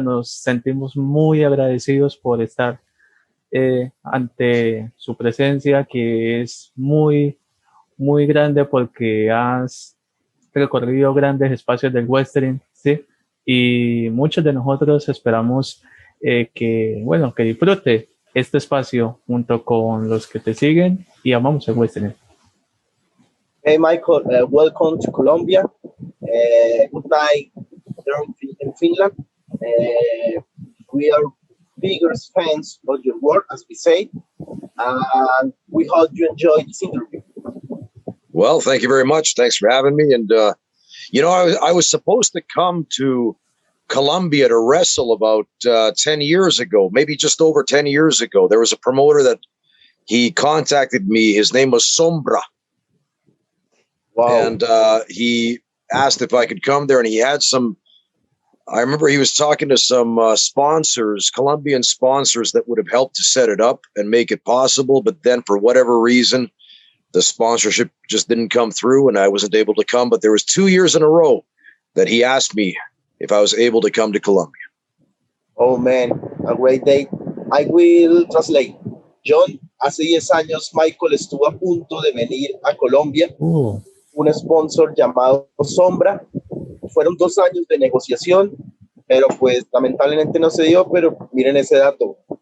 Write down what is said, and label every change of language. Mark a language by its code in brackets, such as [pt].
[es] Nos sentimos muy agradecidos por estar ante su presencia, que es muy, muy grande porque has recorrido grandes espacios del western, ¿sí? Y muchos de nosotros esperamos que disfrute este espacio junto con los que te siguen y amamos el western. [en] Hey Michael, welcome to Colombia. Good night there in Finland. We are biggest fans of your work, as we say, and we hope you enjoy this interview. Well, thank you very much. Thanks for having me. And, I was supposed to come to Colombia to wrestle about 10 years ago, maybe just over 10 years ago. There was a promoter that he contacted me. His name was Sombra. Wow. And he asked if I could come there, and he had I remember he was talking to some sponsors, Colombian sponsors, that would have helped to set it up and make it possible. But then for whatever reason, the sponsorship just didn't come through and I wasn't able to come. But there was 2 years in a row that he asked me if I was able to come to Colombia. Oh man, a great day. I will translate. [es] John, hace 10 años Michael estuvo a punto de venir a Colombia. Un sponsor llamado Sombra. Fueron 2 años de negociación, pero pues lamentablemente no se dio, pero miren ese dato.